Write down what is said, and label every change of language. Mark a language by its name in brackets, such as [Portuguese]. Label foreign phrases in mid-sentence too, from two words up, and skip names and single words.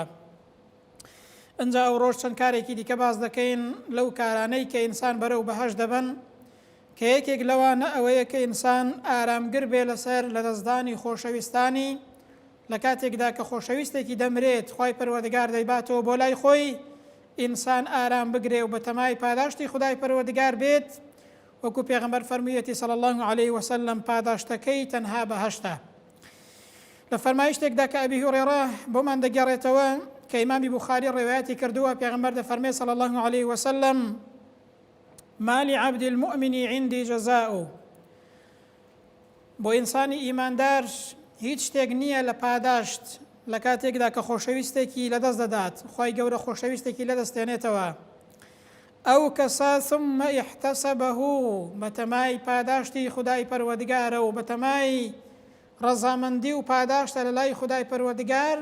[Central Kurdish] ئەنجا ئەو ڕۆژ چەند کارێکی دیکە باز دەکەین لەو کارانەی کە ئینسان بەرەو بەهەشت دەبن، کە یەکێک لەوانە ئەوەیە کە ئینسان ئارامگر بێ لەسەر لە دەستدانی خۆشەویستانی لە کاتێکدا کە خۆشەویستێکی دەمرێت خوای پەروەردگار دەیباتەوە بۆ لای خۆی، ئینسان ئارام بگرێ و بە تەمای پاداشتی خودای پەروەردگار بێت. وەکو پێغەمبەر فەرموویەتی [Arabic] صلی الله علیه وسلم [Central Kurdish] پاداشتەکەی تەنها بەهەشتە. لە فەرمایشتێکدا کە ئەبی هورێرە بۆمان دەگەڕێتەوە کە ئیمامی بوخاری ڕێوایەتی کردووە، پێغەمبەر دەفەرمێ [Arabic] صلی الله علیه وسلم: ما لعبد المؤمن عندي جزاء. [Central Kurdish] بۆ ئینسانی ئیماندار هیچ شتێک نییە لە پاداشت لە کاتێکدا کە خۆشەویستێکی لەدەست دەدات، خوای گەورە خۆشەویستێکی لەدەستێنێتەوە. ئەو کەسە [Arabic] ثم احتسبه، [Central Kurdish] بەتەمای پاداشتی خودای پەروەردگارە و بەتەمای ڕەزامەندی و پاداشتە لە لای خودای پەروەردگار.